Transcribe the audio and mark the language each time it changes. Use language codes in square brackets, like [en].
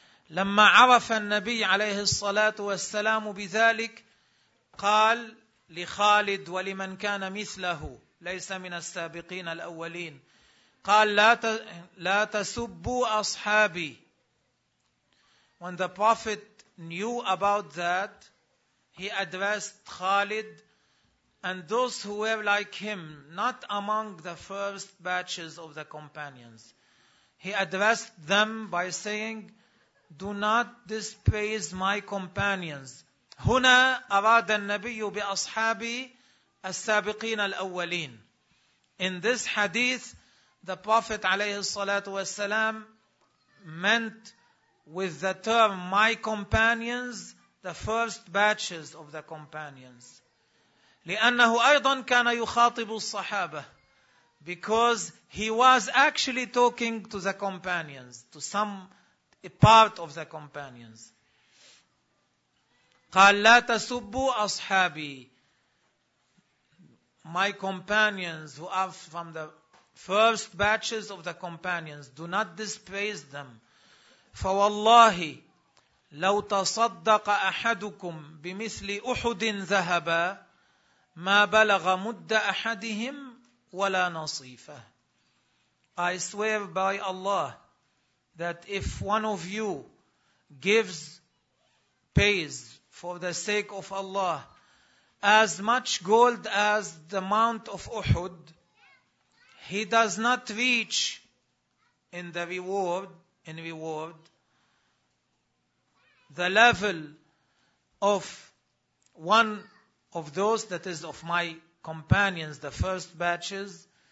[ar] لما عرف النبي عليه الصلاة والسلام بذلك قال لخالد ولمن كان مثله ليس من السابقين الأولين, قال لا تسبوا أصحابي. [en] When the Prophet knew about that, he addressed Khalid and those who were like him, not among the first batches of the companions. He addressed them by saying, do not despise my companions. [ar] هنا أراد النبي بأصحابي السابقين الأولين. [en] In this hadith, the Prophet [ar] عليه الصلاة والسلام [en] meant with the term my companions, the first batches of the companions. [ar] لأنه أيضا كان يخاطب الصحابة, [en] because he was actually talking to the companions, to some part of the companions. [ar] قال لا تسبوا أصحابي. [en] My companions who are from the first batches of the companions, do not despise them. [ar] فوالله لو تصدق أحدكم بمثل أحد ذهبا ما بلغ مد أحدهم ولا نصيفه. [en] I swear by Allah that if one of you gives, pays for the sake of Allah as much gold as the mount of Uhud, he does not reach in reward the level of one of those, that is of my companions, the first batches.